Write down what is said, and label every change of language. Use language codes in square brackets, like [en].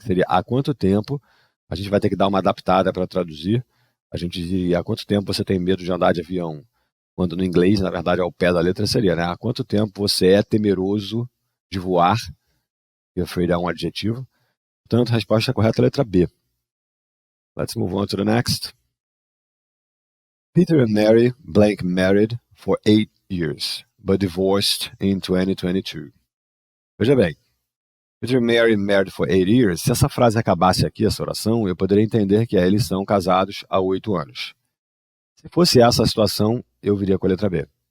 [pt] Seria há quanto tempo, a gente vai ter que dar uma adaptada para traduzir, a gente diria há quanto tempo você tem medo de andar de avião? Quando no inglês, na verdade, ao pé da letra seria, né? Há quanto tempo você é temeroso de voar? E afraid é um adjetivo. Portanto, a resposta correta é a letra B. [en] Let's move on to the next. Peter and Mary blank married for 8 years, but divorced in 2022. [pt] Veja bem, [en] Peter and Mary married for 8 years. [pt] Se essa frase acabasse aqui, essa oração, eu poderia entender que eles são casados há 8 anos. Se fosse essa a situação, eu viria com a letra B.